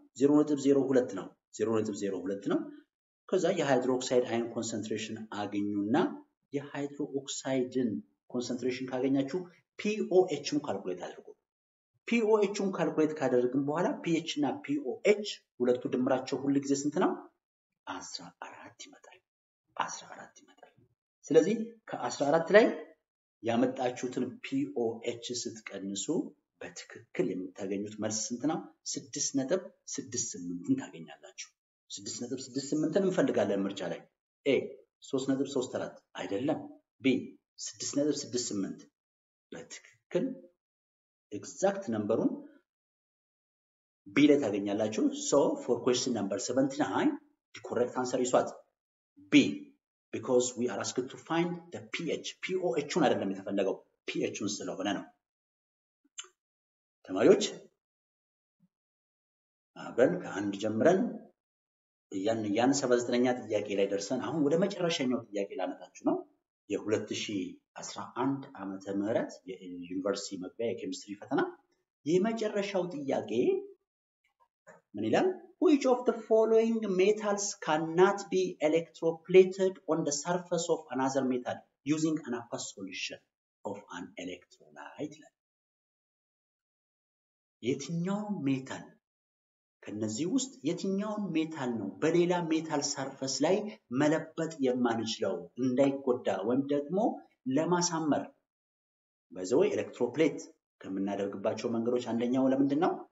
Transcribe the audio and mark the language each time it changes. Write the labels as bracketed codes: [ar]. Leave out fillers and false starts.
[am] 0.02 ነው። 0.02 ነው። ከዛ የሃይድሮክሳይድ አየን ኮንሰንትሬሽን አገኙና የሃይድሮክሳይድን ኮንሰንትሬሽን ካገኛችሁ POHን ካልኩሌት አድርጉ። POHን ካልኩሌት ካደረግን በኋላ pH እና POH ሁለቱ ድምራቸው ሁሉ ጊዜ ስንት ነው? 14 ይመጣል። 14 ይመጣል። ስለዚህ ከ14 ላይ ያመጣችሁትን POH ስትቀንሱ በትክክል የምታገኙት መልስ ስንት ነው? 6.68 ታገኛላችሁ። 6.68ን እንፈልጋለን ምርጫ ላይ A 3.34 አይደለም፣ B 6.68 በትክክል ኤግዛክት ነምበሩን B ላይ ታገኛላችሁ። [en] So for question number 79 the correct answer is what? B, because we are asked to find the pH. [am] POHን አይደለም የተፈለገው pHን ስለሆነ ነው። ተማሪዎች አብረን ከአንድ ጀምረን ያን 79ኛ ጥያቄ ላይ ደርሰን አሁን ወደ መጨረሻኛው ጥያቄ ላመጣችሁ ነው። የ2011 ዓመተ ምህረት የዩኒቨርሲቲ መግቢያ የኬሚስትሪ ፈተና የመጨረሻው ጥያቄ ምን ይላል? [en] Which of the following metals cannot be electroplated on the surface of another metal using an aqueous solution of an electrolyte? [am] የትኛው ሜታል ከነዚህ ውስጥ የትኛው ሜታል ነው በሌላ ሜታል ሰርፈስ ላይ መለበጥ የማንችለው እንዳይጎዳ ወይም ደግሞ ለማሳመር? በዘው ኤሌክትሮፕሌት ከምናደርግባቸው መንገዶች አንደኛው ለምንድነው?